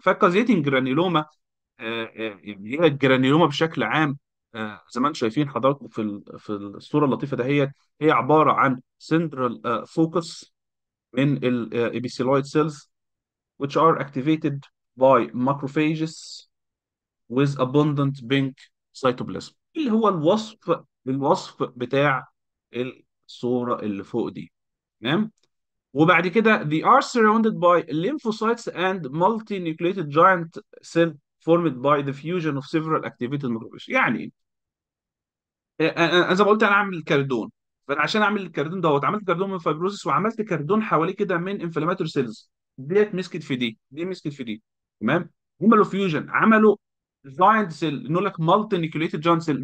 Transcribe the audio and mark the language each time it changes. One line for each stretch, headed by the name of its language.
Arabic: فالكازيتنج جرانيلوما يعني هي الجرانيلوما بشكل عام زي ما انتم شايفين حضراتكم في الصوره اللطيفه دهيت، هي عباره عن سنترال فوكس من الابيثيلويد سيلز
English: which are activated by macrophages with abundant pink cytoplasm،
Arabic: اللي هو الوصف بتاع الصورة اللي فوق دي. تمام. وبعد كده
English: they are surrounded by lymphocytes and multinucleated giant cell formed by the fusion of several activated macrophages.
Arabic: يعني إيه؟ انا زي ما قلت انا اعمل كاردون، فانا عشان اعمل الكاردون دوت عملت كاردون من فايبروسيس، وعملت كاردون حواليه كده من انفلاماتوري سيلز، ديت مسكت في دي مسكت في دي. تمام. عملوا فيوجن، عملوا جاينت سيل، نقول لك مالتي نيوكليتد جاينت سيل.